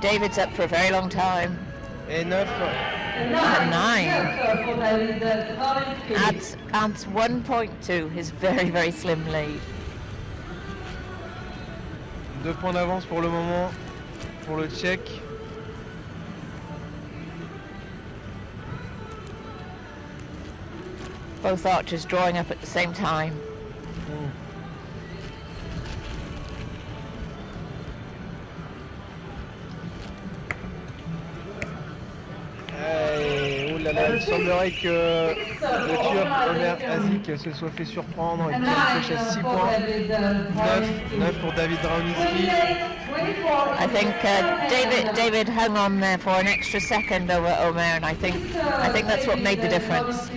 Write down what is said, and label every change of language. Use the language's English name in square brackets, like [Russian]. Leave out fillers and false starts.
[English] David's up for a very long time. [French] Et 9. 9 pour David Drawinski. [English] adds 1 point to his very, very slim lead. [French] 2 points d'avance pour le moment pour le Tchèque. [English] Both archers drawing up at the same time. [French] Oh là là, il semblerait que le Turc Omer Azik se soit fait surprendre et qu'il sèche à 6 points. 9 pour David Rauninski. [English] I think David hung on there for an extra second over Omer, and I think that's what made the difference.